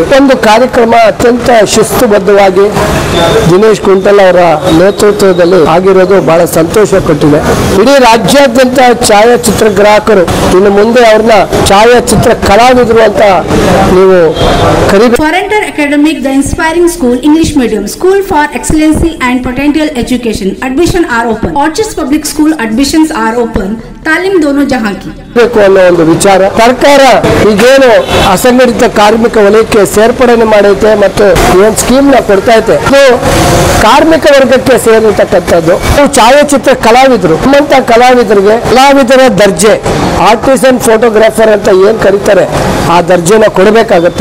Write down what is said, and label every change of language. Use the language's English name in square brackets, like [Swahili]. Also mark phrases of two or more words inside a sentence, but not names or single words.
[Kannada] ಒಂದು ಕಾರ್ಯಕ್ರಮ ಅತ್ಯಂತ ಶಿಸ್ತುಬದ್ಧವಾಗಿ ದಿನೇಶ್ ಕುಂಟಲ್ ಅವರ ನೇತೃತ್ವದಲ್ಲಿ ಆಗಿರೋದು ಬಹಳ ಸಂತೋಷ ಕೊಟ್ಟಿದೆ। ಇಡೀ ರಾಜ್ಯಾದ್ಯಂತ ಛಾಯಾಚಿತ್ರಗ್ರಾಹಕರು ಇನ್ನು ಮುಂದೆ ಅವ್ರನ್ನ ಛಾಯಾಚಿತ್ರ ಕಲಾವಿದರು ಅಂತ ನೀವು ಕರೀಬೇಕು। [English] Foreigner Academic, the inspiring school, English medium, school for excellency and potential education. Admission are open. Orchards Public School admissions are open. [Hindi] तालीम दोनों जहां की [Kannada] ಬೇಕು ಅನ್ನೋ ಒಂದು ವಿಚಾರ ಸರ್ಕಾರ ಈಗೇನು ಅಸಂಘಟಿತ ಕಾರ್ಮಿಕ ವಲಯಕ್ಕೆ ಸೇರ್ಪಡೆ ಮಾಡೈತೆ ಮತ್ತು ಏನು ಸ್ಕೀಮ್ ನ ಕೊಡ್ತಾ ಐತೆ ಇದು ಕಾರ್ಮಿಕ ವರ್ಗಕ್ಕೆ ಸೇರಿರ್ತಕ್ಕಂಥದ್ದು। ಛಾಯಾಚಿತ್ರ ಕಲಾವಿದರು ನಮ್ಮಂತ ಕಲಾವಿದರಿಗೆ ಕಲಾವಿದರ ದರ್ಜೆ [English] artisan photographer [Kannada] ಅಂತ ಏನ್ ಕರೀತಾರೆ ಆ ದರ್ಜೆನ ಕೊಡಬೇಕಾಗುತ್ತೆ।